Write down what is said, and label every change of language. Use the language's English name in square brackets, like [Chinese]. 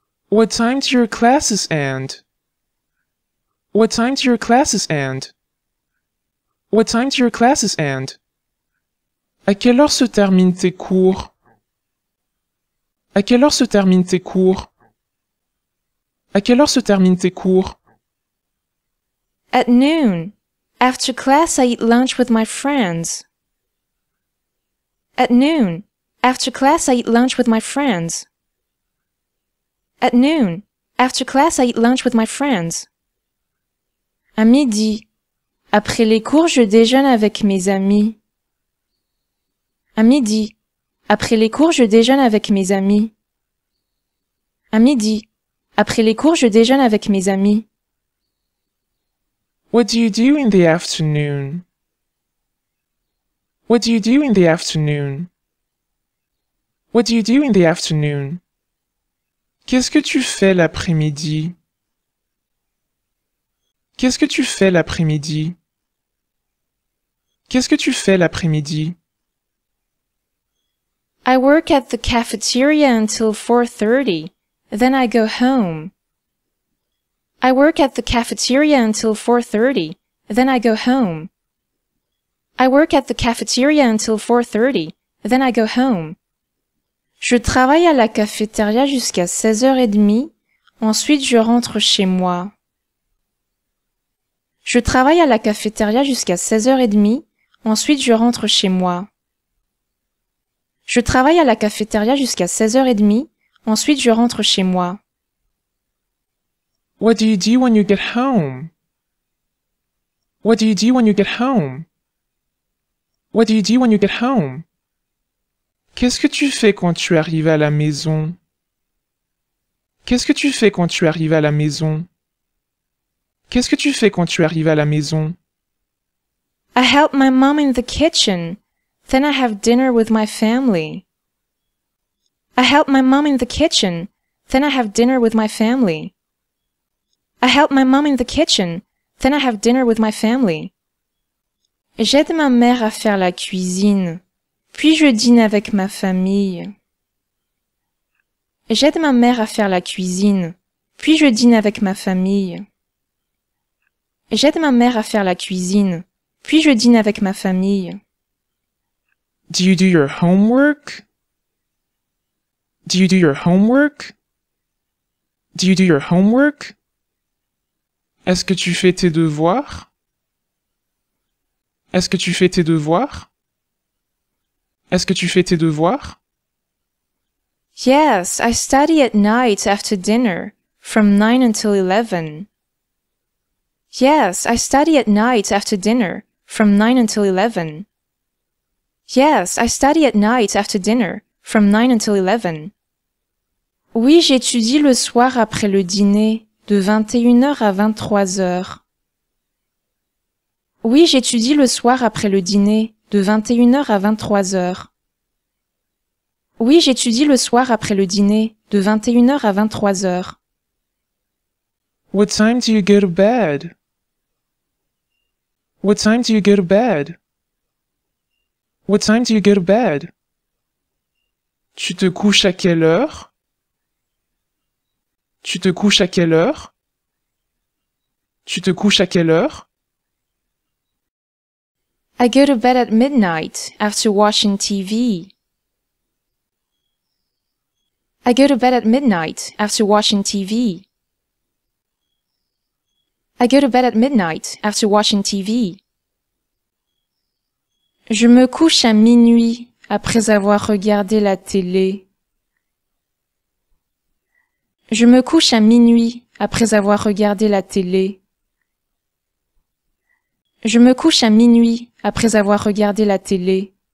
[English] What time do your classes end? What time do your classes end? What time do your classes end? [French] À quelle heure se terminent tes cours? À quelle heure se terminent tes cours? À quelle heure se terminent tes cours? [English] At noon. After class, I eat lunch with my friends. At noon. After class, I eat lunch with my friends. At noon. After class, I eat lunch with my friends. [French] À midi. Après les cours, je déjeune avec mes amis. À midi. Après les cours, je déjeune avec mes amis. À midi. Après les cours, je déjeune avec mes amis. [English] What do you do in the afternoon? What do you do in the afternoon? What do you do in the afternoon? [French] Qu'est-ce que tu fais l'après-midi? Qu'est-ce que tu fais l'après-midi? Qu'est-ce que tu fais l'après-midi? [English] I work at the cafeteria until 4:30. Then I go home. I work at the cafeteria until 4:30. Then I go home. I work at the cafeteria until 4:30. Then I go home. [French] Je travaille à la cafétéria jusqu'à 16h30. Ensuite, je rentre chez moi. Je travaille à la cafétéria jusqu'à 16h30. Ensuite, je rentre chez moi. Je travaille à la cafétéria jusqu'à 16h30. Ensuite, je rentre chez moi. [English] What do you do when you get home? What do you do when you get home? What do you do when you get home? [French] Qu'est-ce que tu fais quand tu arrives à la maison? Qu'est-ce que tu fais quand tu arrives à la maison? Qu'est-ce que tu fais quand tu arrives à la maison? [English] I help my mom in the kitchen. Then I have dinner with my family. I help my mom in the kitchen. Then I have dinner with my family. I help my mom in the kitchen. Then I have dinner with my family. [French] J'aide ma mère à faire la cuisine. Puis je dîne avec ma famille. J'aide ma mère à faire la cuisine. Puis je dîne avec ma famille. J'aide ma mère à faire la cuisine. Puis je dîne avec ma famille. [English] Do you do your homework? Do you do your homework? Do you do your homework? [French] Est-ce que tu fais tes devoirs? Est-ce que tu fais tes devoirs? Est-ce que tu fais tes devoirs? [English] Yes, I study at night after dinner, from 9 until 11. Yes, I study at night after dinner, from 9 until 11. Yes, I study at night after dinner, from 9 until 11. [French] Oui, j'étudie le soir après le dîner, de 21h à 23h. Oui, j'étudie le soir après le dîner, de 21h à 23h. Oui, j'étudie le soir après le dîner, de 21h à 23h. [English] What time do you go to bed? What time do you go to bed? What time do you go to bed? [French] Tu te couches à quelle heure? Tu te couches à quelle heure? Tu te couches à quelle heure? [English] I go to bed at midnight after watching TV. I go to bed at midnight after watching TV. I go to bed at midnight after watching TV. [French] Je me couche à minuit après avoir regardé la télé. Je me couche à minuit après avoir regardé la télé. Je me couche à minuit après avoir regardé la télé.